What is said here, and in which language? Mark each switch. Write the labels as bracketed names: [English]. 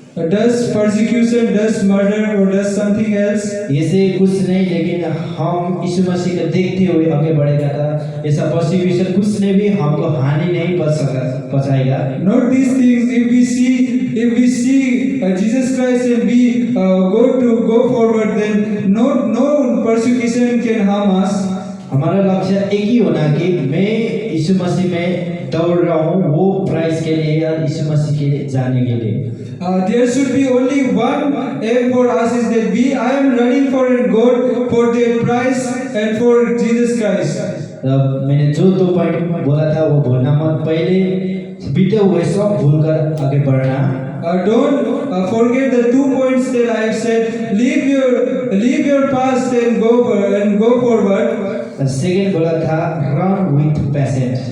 [English] Does persecution, does murder, or does something else? [Hindi] ऐसे कुछ नहीं, लेकिन हम यीशु मसीह को देखते हुए आगे बढ़ेगा था। ऐसा परसिक्यूशन कुछ ने भी हमको हानि नहीं पहुंचाएगा। [English] Not these things. If we see Jesus Christ and we go forward, then no persecution can harm us. [Hindi] हमारा लक्ष्य एक ही होना कि मैं यीशु मसीह में दौड़ रहा हूँ, वो प्राइस के लिए और यीशु मसीह के जाने के लिए। [English] There should be only one aim for us, is that I am running for God, for the prize and for Jesus Christ. [Hindi] मैंने जो 2 पॉइंट बोला था वो भूलना मत। पहले बीते हुए सब भूलकर आगे बढ़ना। [English] Don't forget the 2 points that I have said. Leave your past and go forward. Second [Hindi] बोला था [English] Run with patience.